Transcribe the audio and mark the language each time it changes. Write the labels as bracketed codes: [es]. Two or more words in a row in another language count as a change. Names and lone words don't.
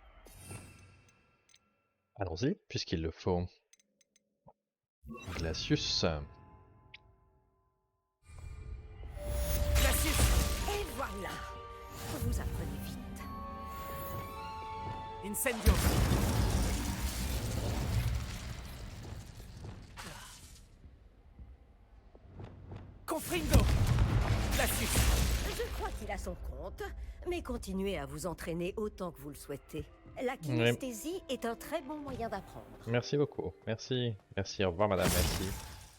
[fr] Allons-y, puisqu'il le faut. Glacius. Glacius. Et voilà. Vous apprenez vite. Incendio. Confrindo. Glacius. Je crois qu'il a son compte, mais continuez à vous entraîner autant que vous le souhaitez. La kinesthésie est un très bon moyen d'apprendre. Merci beaucoup. Merci. Merci. Au revoir, madame. Merci.